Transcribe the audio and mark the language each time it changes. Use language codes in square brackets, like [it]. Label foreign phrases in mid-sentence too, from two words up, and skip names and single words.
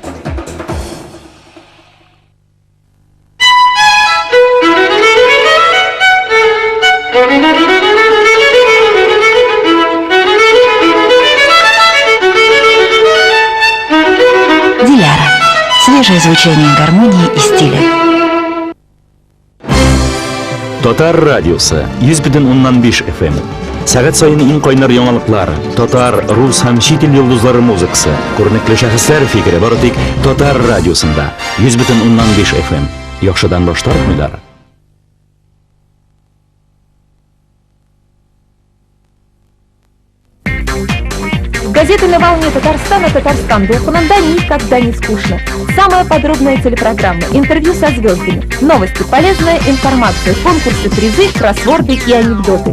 [ru] Диляра. Свежее звучание гармонии и стиля. [tt] Тотар радиосы 100,5 FM. Сәгать сайын иң кайнар яңалыклар, татар, рус һәм чит ил йолдызлары музыкасы, күренекле шәхесләр фикере бары тик Тотар радиосында 100,5 FM. Яхшыдан баш тартмыйлар. [ru] Газеты на волне Татарстана Татарстан Духананда никогда не скучно. Самая подробная телепрограмма, интервью со звездами, новости, полезная информация, конкурсы, призы, кроссворды и анекдоты.